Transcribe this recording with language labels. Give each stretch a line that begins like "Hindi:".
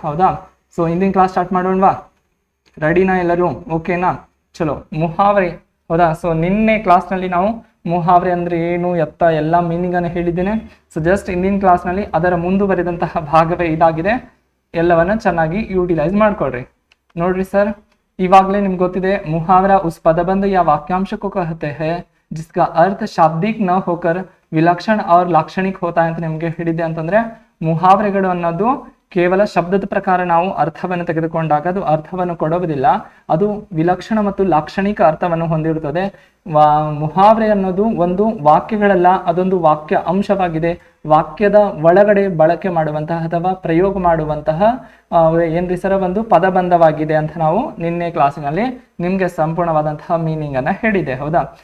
Kannada: ಹೌದಾ? ಸೊ ಇಂದಿನ class start ಮಾಡೋಣವಾ? ರೆಡಿನಾ ಎಲ್ಲರೂ? ಓಕೆನಾ? ಚಲೋ, ಮುಹಾವ್ರೆ. ಹೌದಾ? ಸೊ ನಿನ್ನೆ ಕ್ಲಾಸ್ನಲ್ಲಿ ನಾವು ಮುಹಾವ್ರೆ ಅಂದ್ರೆ ಏನು ಎತ್ತ ಎಲ್ಲ ಮೀನಿಂಗ್ ಅನ್ನು ಹೇಳಿದ್ದೇನೆ. ಸೊ ಜಸ್ಟ್ ಇಂದಿನ ಕ್ಲಾಸ್ನಲ್ಲಿ ಅದರ ಮುಂದುವರೆದಂತಹ ಭಾಗವೇ ಇದಾಗಿದೆ. ಎಲ್ಲವನ್ನ ಚೆನ್ನಾಗಿ ಯೂಟಿಲೈಸ್ ಮಾಡ್ಕೊಳ್ರಿ. ನೋಡ್ರಿ ಸರ್, ಇವಾಗಲೇ ನಿಮ್ಗೆ ಗೊತ್ತಿದೆ, ಮುಹಾವरा
Hindi: उस पदबंध या वाक्यांश को कहते हैं जिसका अर्थ शाब्दिक न होकर विलक्षण और लाक्षणिक होता है
Kannada: ಅಂತ ನಿಮ್ಗೆ ಹೇಳಿದೆ. ಅಂತಂದ್ರೆ ಮುಹಾವರೆಗಳು ಅನ್ನೋದು ಕೇವಲ ಶಬ್ದದ ಪ್ರಕಾರ ನಾವು ಅರ್ಥವನ್ನು ತೆಗೆದುಕೊಂಡಾಗ ಅದು ಅರ್ಥವನ್ನು ಕೊಡುವುದಿಲ್ಲ, ಅದು ವಿಲಕ್ಷಣ ಮತ್ತು ಲಾಕ್ಷಣಿಕ ಅರ್ಥವನ್ನು ಹೊಂದಿರುತ್ತದೆ. ಮುಹಾವ್ರೆ ಅನ್ನೋದು ಒಂದು ವಾಕ್ಯಗಳಲ್ಲ, ಅದೊಂದು ವಾಕ್ಯ ಅಂಶವಾಗಿದೆ. ವಾಕ್ಯದ ಒಳಗಡೆ ಬಳಕೆ ಮಾಡುವಂತಹ ಅಥವಾ ಪ್ರಯೋಗ ಮಾಡುವಂತಹ ಏನ್ರಿ ಸರ ಒಂದು ಪದಬಂಧವಾಗಿದೆ ಅಂತ ನಾವು ನಿನ್ನೆ ಕ್ಲಾಸಿನಲ್ಲಿ ನಿಮ್ಗೆ ಸಂಪೂರ್ಣವಾದಂತಹ ಮೀನಿಂಗ್ ಅನ್ನ ಹೇಳಿದೆ. ಹೌದಾ?